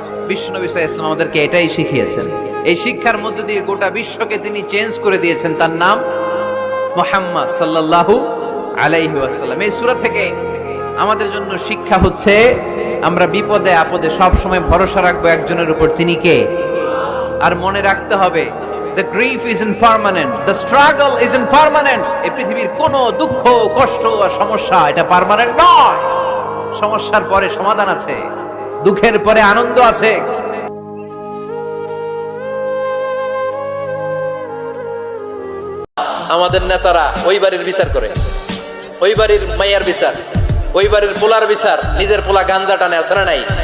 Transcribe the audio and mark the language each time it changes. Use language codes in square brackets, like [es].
[bn] বিশ্বনবী সাল্লাল্লাহু আলাইহি ওয়াসাল্লাম আমাদেরকে এটাই শিখিয়েছেন। এই শিক্ষার মধ্য দিয়ে গোটা বিশ্বকে তিনি চেঞ্জ করে দিয়েছেন। তার নাম মুহাম্মদ সাল্লাল্লাহু আলাইহি ওয়াসাল্লাম। এই সূরা থেকে আমাদের জন্য শিক্ষা হচ্ছে আমরা বিপদে আপদে সব সময় ভরসা রাখবো একজনের উপর, তিনি কে? আর মনে রাখতে হবে [en] the grief isn't permanent, the struggle isn't permanent। [bn] এই পৃথিবীর কোনো দুঃখ কষ্ট আর সমস্যা এটা পার্মানেন্ট নয়। সমস্যার পরে সমাধান আছে, দুঃখের পরে আনন্দ আছে। আমাদের নেতারা ওই বাড়ির বিচার করে, ওই বাড়ির মাইয়ার বিচার, ওই বাড়ির পোলার বিচার, নিজের পোলা গাঞ্জা টানে, আছে না নাই?